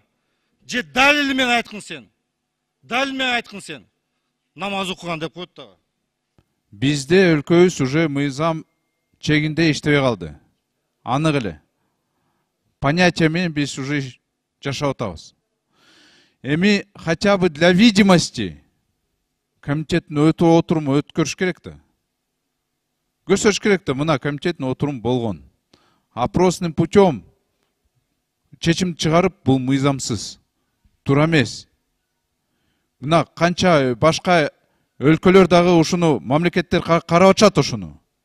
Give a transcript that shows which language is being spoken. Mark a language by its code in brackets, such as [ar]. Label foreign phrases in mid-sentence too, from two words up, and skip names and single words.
[ky] Же далили менен айткын сен. Далил менен айткын сен. Намаз окуган деп коет дагы. Бизде өлкөбүз уже мыйзам чегинде иштебей калды. Анык эле. Понятие менен биз уже жашап атабыз. Эми [ru] хотя бы для видимости [ky] комитеттин отуруму өткөрүш керек да. Көрсөтүш керек да, мына комитеттин отуруму болгон. [ru] Опросным путем [ky] чечим чыгарып, бул мыйзамсыз. Туура эмес. Мына канча башка өлкөлөр дагы ушуну мамлекеттер карап атышат ушуну.